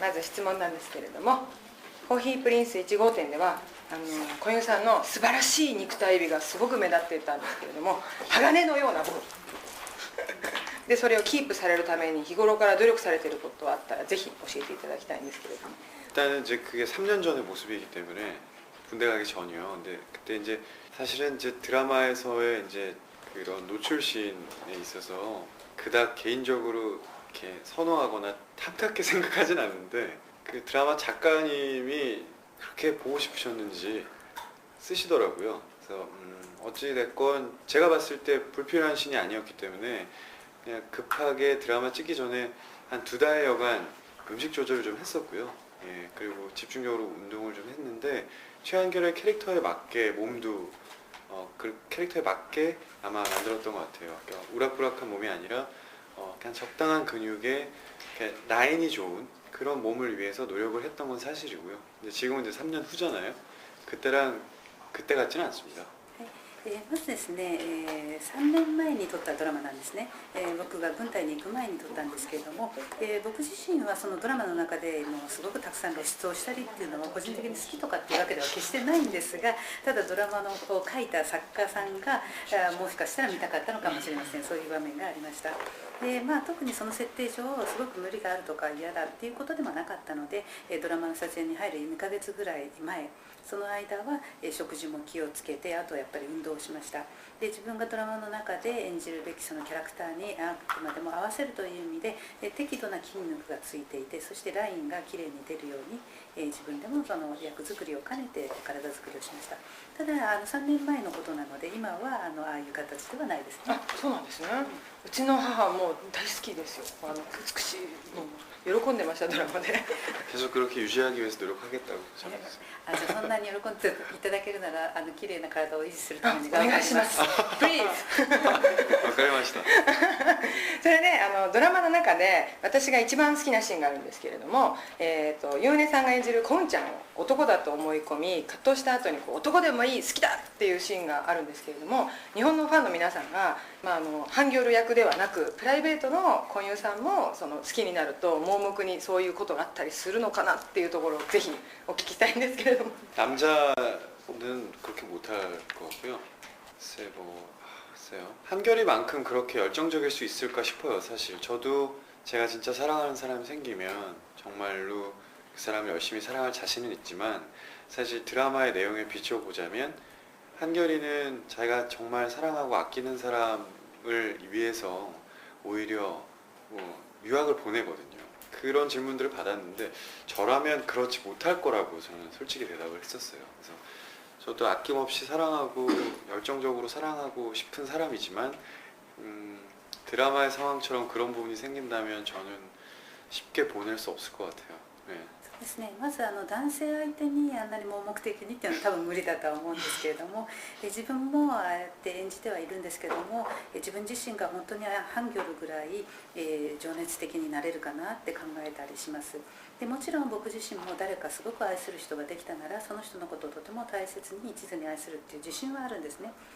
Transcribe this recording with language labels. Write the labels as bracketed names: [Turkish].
[Japanese] まず質問なんですけれども、コーヒープリンス1号店では小遊さんの素晴らしい肉体美がすごく目立っていたんですけれども、鋼のような部分で、それをキープされるために日頃から努力されていることがあったらぜひ教えていただきたいんですけれども。 [Korean] 일단은 이제 그게 3년 전의 모습이기 때문에 군대 가기 전이요. 근데 그때 이제 사실은 이제 드라마에서의 이제 그런 노출씬에 있어서 그닥 개인적으로 이렇게 선호하거나 탐탁하게 생각하진 않는데, 그 드라마 작가님이 그렇게 보고 싶으셨는지 쓰시더라고요. 그래서 어찌 됐건 제가 봤을 때 불필요한 씬이 아니었기 때문에 그냥 급하게 드라마 찍기 전에 한 2달여간 음식 조절을 좀 했었고요. 예, 그리고 집중적으로 운동을 좀 했는데, 최한결의 캐릭터에 맞게 몸도 그 캐릭터에 맞게 아마 만들었던 것 같아요. 그러니까 우락부락한 몸이 아니라 그냥 적당한 근육에 라인이 좋은 그런 몸을 위해서 노력을 했던 건 사실이고요. 근데 지금은 이제 3년 후잖아요. 그때랑 그때 같지는 않습니다. [Japanese] まずですね、3年前に撮ったドラマなんですね。僕が軍隊に行く前に撮ったんですけれども、僕自身はそのドラマの中でもすごくたくさん露出をしたりっていうのは個人的に好きとかっていうわけでは決してないんですが、ただドラマのを書いた作家さんがもしかしたら見たかったのかもしれません。そういう場面がありました。で特にその設定上すごく無理があるとか嫌だっていうことでもなかったので、ドラマの撮影に入る2ヶ月ぐらい前、その間は食事も気をつけて、あとはやっぱり運動をしました。で自分がドラマの中で演じるべきそのキャラクターにあくまでも合わせるという意味で適度な筋肉がついていて、そしてラインがきれいに出るように自分でもその役作りを兼ねて体作りをしました。ただ3年前のことなので今はああいう形ではないですね。あ、そうなんですね。うちの母も大好きですよ。美しいの喜んでました、ドラマで。 [Korean] 계속 그렇게 유지하기 위해서 노력하겠다고 전했어요. [Japanese] じゃあそんなに喜んでいただけるなら綺麗な体を維持するためにお願いします。Please わかりました。それでドラマの中で私が一番好きなシーンがあるんですけれども、ゆうねさんが演じるコンちゃんを男だと思い込み葛藤した後に男でもいい好きだっていうシーンがあるんですけれども、日本のファンの皆さんが、ハンギョル役ではなくプライベートのコンユさんもその好きになると盲目にそういうことがあったりするのかなっていうところをぜひお聞きしたいんですけれども。 [Korean] 남자는 그렇게 못할 것 같고요. 글쎄요. 한결이만큼 그렇게 열정적일 수 있을까 싶어요. 사실 저도 제가 진짜 사랑하는 사람이 생기면 정말로 그 사람을 열심히 사랑할 자신은 있지만, 사실 드라마의 내용에 비춰보자면 한결이는 자기가 정말 사랑하고 아끼는 사람을 위해서 오히려 유학을 보내거든요. 그런 질문들을 받았는데 저라면 그렇지 못할 거라고 저는 솔직히 대답을 했었어요. 그래서 저도 아낌없이 사랑하고 열정적으로 사랑하고 싶은 사람이지만 드라마의 상황처럼 그런 부분이 생긴다면 저는 쉽게 보낼 수 없을 것 같아요. 네. [Japanese] ですね、まず男性相手にあんなに盲目的にっていうのは多分無理だとは思うんですけれども、自分もああやって演じてはいるんですけども、自分自身が本当にハンギョルぐらい情熱的になれるかなって考えたりします。でもちろん僕自身も誰かすごく愛する人ができたならその人のことをとても大切に一途に愛するっていう自信はあるんですね。